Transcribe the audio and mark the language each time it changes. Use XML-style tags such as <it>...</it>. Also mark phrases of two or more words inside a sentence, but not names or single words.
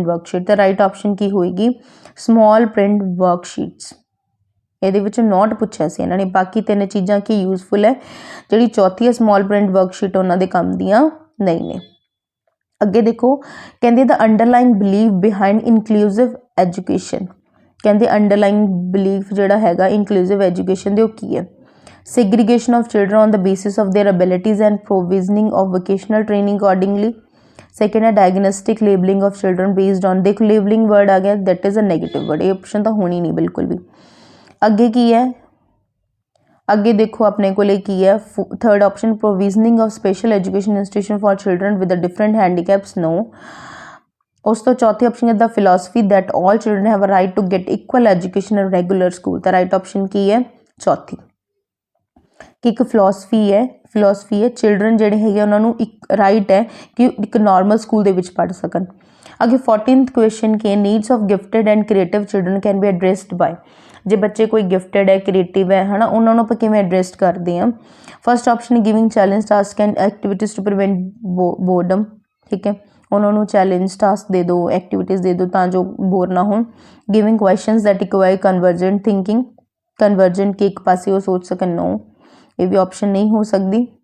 <pa>ਵਰਕਸ਼ੀਟ ਤਾਂ</pa> <en>right option</en> <pa>ਕੀ ਹੋਏਗੀ</pa> <en>small print worksheets</en> <pa>ਇਹਦੇ ਵਿੱਚ ਨੋਟ ਪੁੱਛਿਆ ਸੀ ਇਹਨਾਂ ਨੇ ਬਾਕੀ 3 ਚੀਜ਼ਾਂ ਕੀ ਯੂਜ਼ਫੁਲ ਹੈ ਜਿਹੜੀ ਚੌਥੀ ਹੈ</pa> <en>small print worksheet</en> <pa>ਉਹਨਾਂ ਦੇ ਕੰਮ ਦੀਆਂ ਨਹੀਂ ਨੇ ਅੱਗੇ ਦੇਖੋ ਕਹਿੰਦੇ ਦਾ</pa> <en>underline believe behind inclusive education</en> <pa>ਕਹਿੰਦੇ</pa> <en>underline belief</en> <pa>ਜਿਹੜਾ ਹੈਗਾ</pa> <en>inclusive education</en> <pa>ਦੇ ਉਹ ਕੀ ਹੈ</pa> <en>segregation of children on the basis of their abilities and provisioning of vocational training accordingly second है diagnostic labeling of children based on देखो labeling word आ गया that is a negative word</en> <hi>ये ऑप्शन तो होनी नहीं बिल्कुल भी</hi> <pa>ਅੱਗੇ ਕੀ ਹੈ ਅੱਗੇ ਦੇਖੋ ਆਪਣੇ ਕੋਲੇ ਕੀ ਹੈ</pa> <en>third option provisioning of special education institution for children with the different handicaps no</en> <pa>ਉਸ ਤੋਂ ਚੌਥੀ ਆਪਸ਼ਨ ਹੈ</pa> <en>the philosophy that all children have a right to get equal education in regular school</en> <pa>ਤਾਂ</pa> <en>right option</en> <pa>ਕੀ ਹੈ ਚੌਥੀ ਕਿ ਇੱਕ ਫਿਲੋਸਫੀ ਹੈ ਚਿਲਡਰਨ ਜਿਹੜੇ ਹੈਗੇ ਉਹਨਾਂ ਨੂੰ ਇੱਕ ਰਾਈਟ ਹੈ ਕਿ ਇੱਕ ਨਾਰਮਲ ਸਕੂਲ ਦੇ ਵਿੱਚ ਪੜ੍ਹ ਸਕਣ ਅੱਗੇ 14th ਕੁਐਸਚਨ ਕੀ ਹੈ</pa> <en>needs of gifted and creative children can be addressed by</en> <pa>ਜੇ ਬੱਚੇ ਕੋਈ ਗਿਫਟਡ ਹੈ ਕ੍ਰੀਏਟਿਵ ਹੈ ਹੈ ਨਾ ਉਹਨਾਂ ਨੂੰ ਆਪਾਂ ਕਿਵੇਂ ਐਡਰੈਸ ਕਰਦੇ ਹਾਂ</pa> <en>first option giving challenge task and activities to prevent boredom</en> <pa>ਠੀਕ ਹੈ ਉਹਨਾਂ ਨੂੰ</pa> <en>challenge task</en> <pa>ਦੇ ਦਿਓ ਐਕਟੀਵਿਟੀਜ਼ ਦੇ ਦਿਓ ਤਾਂ ਜੋ ਬੋਰ ਨਾ ਹੋਣ</pa> <en>giving questions that require convergent thinking</en> <pa>ਕਨਵਰਜੈਂਟ ਕਿ ਇੱਕ ਪਾਸੇ ਉਹ ਸੋਚ ਸਕਣ ਨੋ ਇਹ ਵੀ ਆਪਸ਼ਨ ਨਹੀਂ ਹੋ ਸਕਦੀ</pa>